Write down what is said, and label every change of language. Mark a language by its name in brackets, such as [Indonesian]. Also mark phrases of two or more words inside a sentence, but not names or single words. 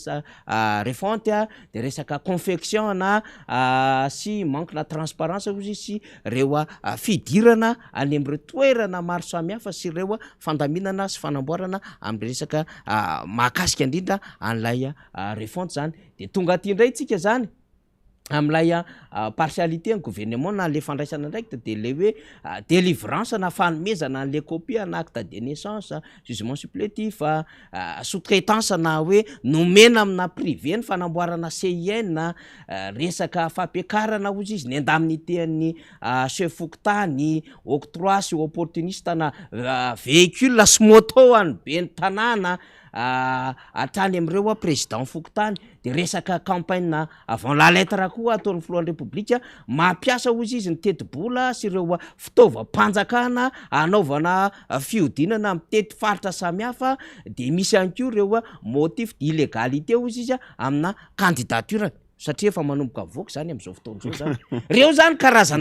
[French] refonte de [Malagasy] resaka confection na sy manque na transparence ozy sy reo fidirana any am'ireo toerana maro samy hafa sy reo fandaminana sy fanamboarana am'le resaka mahakasika indrindra an'lay refonte zany de tonga aty indray tsika zany am'lay partialité ny gouvernement na le fandraisana ndraiky de le hoe délivrance na fanomezana an'le copie na [French] acte de naissance jugement supplétif sous-traitance [Malagasy] na hoe nomena amina privé ny fanamboarana CIN resaka fampiakarana ozy izy ny indemnité-ny chef fokontany octroi sy opportuniste na véhicule sy moto any be ny tanàna atrany am'ireo président fokontany de resaka [French] campagne avant la lettre [Malagasy] koa ataon'ny filohan'ny république mampiasa ozy izy ny teti-bola sy ireo fitaovam-panjakana anaovana fiodinana mitety faritra samy hafa de misy ihany koa ireo [French] motif d'illégalité [Malagasy] ozy izy amina candidature satria efa manomboka voaka zany am'izao fotoan'izao zany reo zany karazana